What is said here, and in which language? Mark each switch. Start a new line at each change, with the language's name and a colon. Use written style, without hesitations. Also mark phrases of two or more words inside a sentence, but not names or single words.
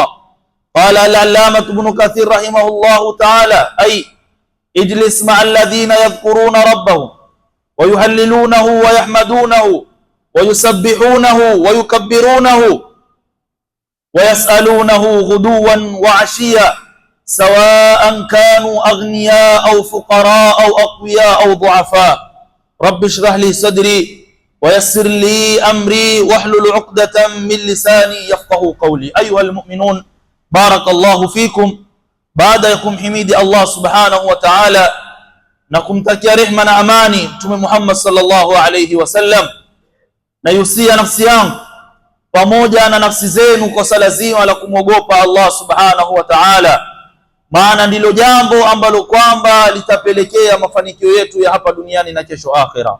Arabic: قال العلامة ابن كثير رحمه الله تعالى أي اجلس مع الذين يذكرون ربهم ويهللونه ويحمدونه ويسبحونه ويكبرونه ويسألونه غدوا وعشيا سواء كانوا أغنياء أو فقراء أو أقوياء أو ضعفاء. رب اشرح لي صدري ويسر لي أمري واحلل عقدة من لساني يفقه قولي. أيها المؤمنون، بارك الله فيكم. بعد يكم حميد الله سبحانه وتعالى
Swahili: na kumtakia rehma na amani Mtume Muhammad
Arabic: صلى الله عليه وسلم,
Swahili: na yusia nafsi yangu pamoja na nafsi zenu kwa sala zima la kumwogopa Allah
Arabic: سبحانه وتعالى,
Swahili: maana ndilo jambo ambalo kwamba litapelekea mafanikio yetu ya hapa duniani na kesho akhera.